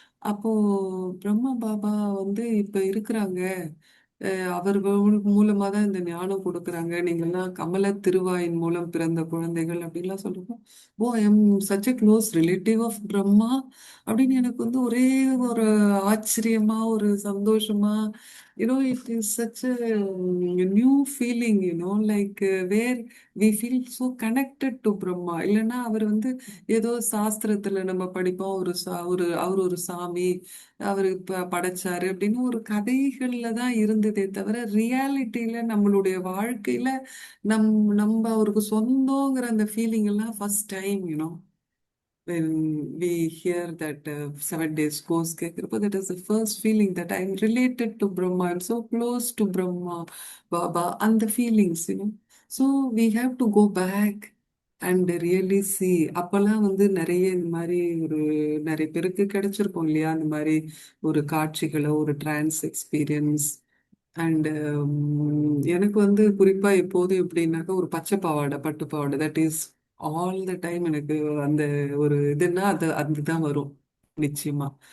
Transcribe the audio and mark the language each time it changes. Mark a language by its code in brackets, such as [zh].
[ta] அப்போ பிரம்மா பாபா வந்து இப்ப இருக்கிறாங்க. அவர்கள் மூலமா தான் இந்த ஞானம் கொடுக்குறாங்க. நீங்கள்லாம் கமல திருவாயின் மூலம் பிறந்த குழந்தைகள் அப்படின்லாம் சொல்றப்போ, [en] oh I am such a close relative of Brahma [ta] அப்படின்னு எனக்கு வந்து ஒரே ஒரு ஆச்சரியமா, ஒரு சந்தோஷமா, [en] It is such a new feeling, like where we feel so connected to Brahma. [ta] இல்லைன்னா அவர் வந்து ஏதோ சாஸ்திரத்துல நம்ம படிப்போம், அவர் ஒரு சாமி, அவர் படைச்சாரு அப்படின்னு ஒரு கதைகள்ல தான் இருந்ததே தவிர ரியாலிட்டியில நம்மளுடைய வாழ்க்கையில நம் நம்ம அவருக்கு சொந்தங்கிற அந்த ஃபீலிங் எல்லாம் first time, [en] when we hear that 7 days course [ta] கேட்கிறப்போ, [en] that is the first feeling that I'm related to Brahma. I'm so close to Brahma, Baba, and the feelings, So we have to go back and really see. [ta] அப்பெல்லாம் வந்து நிறைய இந்த மாதிரி ஒரு நிறைய பேருக்கு கிடைச்சிருக்கும் இல்லையா, இந்த மாதிரி ஒரு காட்சிகளோ ஒரு டிரான்ஸ் எக்ஸ்பீரியன்ஸ். அண்ட் எனக்கு வந்து குறிப்பா எப்போதும் எப்படின்னாக்கா ஒரு பச்சை பாவாடை பட்டு பாவாடை [en] that is all the time [ta] எனக்கு அந்த ஒரு இதுன்னா அது அதுதான் வரும் நிச்சயமா.